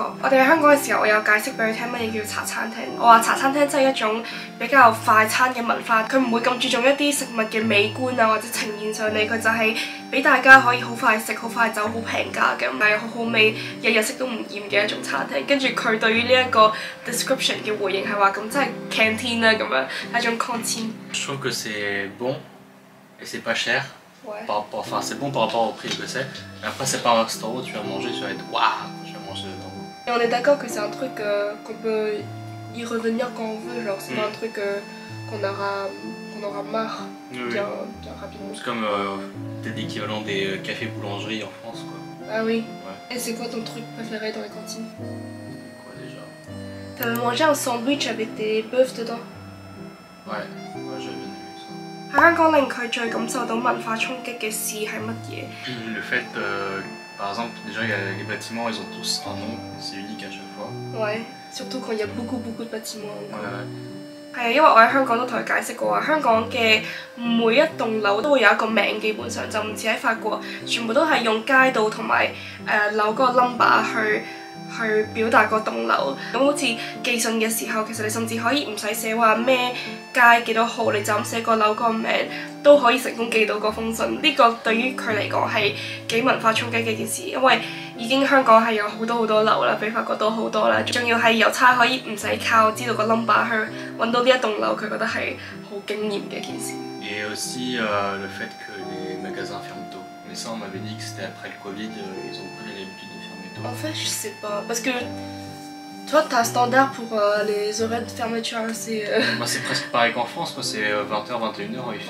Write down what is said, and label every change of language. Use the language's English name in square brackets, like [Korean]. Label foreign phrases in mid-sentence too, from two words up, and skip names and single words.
[Cantonese] 我哋喺香港嘅時候，我有解釋俾佢聽乜嘢叫茶餐廳。我話茶餐廳真係一種比較快餐嘅文化，佢唔會咁注重一啲食物嘅美觀啊或者呈現上嚟，佢就係俾大家可以好快食、好快走、好平價嘅，但係好好味，日日食都唔厭嘅一種餐廳。跟住佢對於呢一個 description 嘅回應係話咁真係 canteen 啦咁樣，係一種 cantine。 [French] Je trouve que c'est bon et c'est pas cher. Ouais. Enfin, c'est bon par rapport au prix que c'est. Mais après, c'est pas un restaurant où tu vas manger, tu vas être waouh, je vais manger dedans. Et on est d'accord que c'est un truc qu'on peut y revenir quand on veut, genre c'est pas un truc qu'on aura marre bien rapidement. C'est comme peut-être l'équivalent des cafés boulangeries en France, quoi. Ah oui. Ouais. Et c'est quoi ton truc préféré dans les cantines? Quoi déjà? T'avais mangé un sandwich avec des bœufs dedans? Ouais, j'avais bien aimé ça. [Cantonese] 喺香港令佢最感受到文化衝擊嘅事係乜嘢？ [French] Le fait, par exemple, déjà les bâtiments, ils ont tous un nom, c'est unique à chaque fois. Ouais, surtout quand il y a beaucoup de bâtiments. Ouais. [Cantonese] 係啊，因為我喺香港都同佢解釋過話，香港嘅每一棟樓都會有一個名，基本上就唔似喺法國，全部都係用街道同埋樓嗰個 number 去表達個棟樓。咁好似寄信嘅時候，其實你甚至可以唔使寫話咩街幾多號，你就咁寫個樓個名都可以成功寄到嗰封信。呢個對於佢嚟講係幾文化衝擊嘅一件事，因為已經香港係有好多樓啦，比法國多好多啦，仲要係郵差可以唔使靠知道個 number 去揾到呢一棟樓，佢覺得係好驚豔嘅一件事。 [French] Et aussi le fait que les magasins ferment tôt. Mais ça, on m'avait dit que c'était après le Covid, ils ont pris l'habitude de fermer tôt. En fait, je sais pas, parce que toi, t'as un standard pour les horaires de fermeture assez... Moi, c'est presque pareil qu'en France, quoi. C'est 20h, 21h, il fait.